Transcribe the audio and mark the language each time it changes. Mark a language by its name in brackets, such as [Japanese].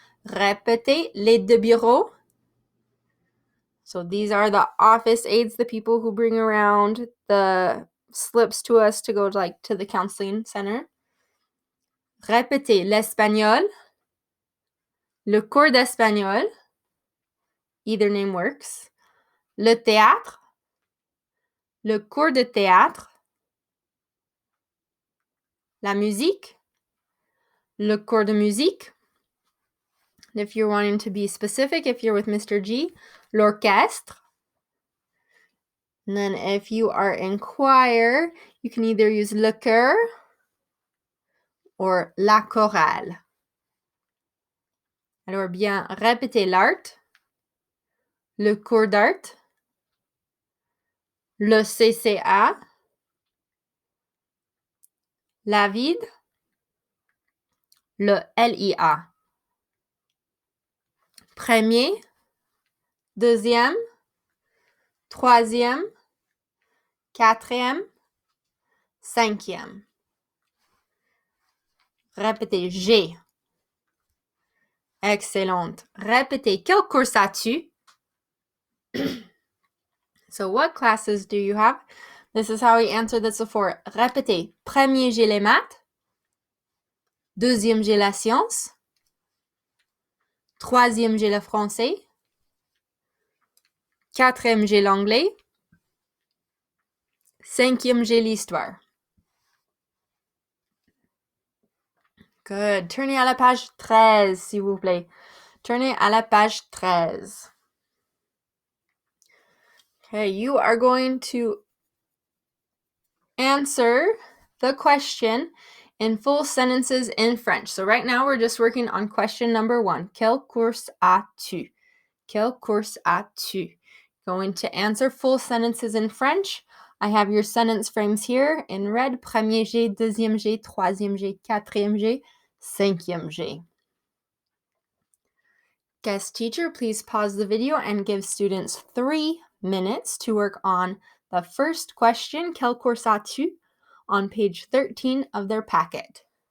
[French] Répétez, l'aide de bureau. [English] So these are the office aides, the people who bring around the slips to us to go to the counseling center. [French] Répétez l'espagnol, le cours d'espagnol, [English] either name works, [French] le théâtre, le cours de théâtre, la musique, le cours de musique. [English] If you're wanting to be specific, if you're with Mr. G, l'orchestre. And then if you are in choir, you can either use le chœur or la chorale. [French] Alors bien, répétez l'art, le cours d'art, le CCA, la vide, le LIA. Premier, deuxième, troisième, quatrième, cinquième. Répétez G. Excellente. Répétez quel cours as-tu? [English] So what classes do you have? This is how we answer this before. [French] Répétez. Premier, j'ai les maths. Deuxième, j'ai la science. Troisième, j'ai le français. Quatrième, j'ai l'anglais. Cinquième, j'ai l'histoire. Good. Tournez à la page 13, s'il vous plaît. Tournez à la page 13. [English] Okay, you are going to answer the question in full sentences in French. So right now we're just working on question number 1. [French] Quel cours as-tu? Quel cours as-tu? [English] Going to answer full sentences in French. I have your sentence frames here in red. [French] Premier G, deuxième G, troisième G, quatrième G, cinquième G. [English] Guest teacher, please pause the video and give students 3 minutes to work on the first question, [French] Quel cours as-tu? [English] On page 13 of their packet.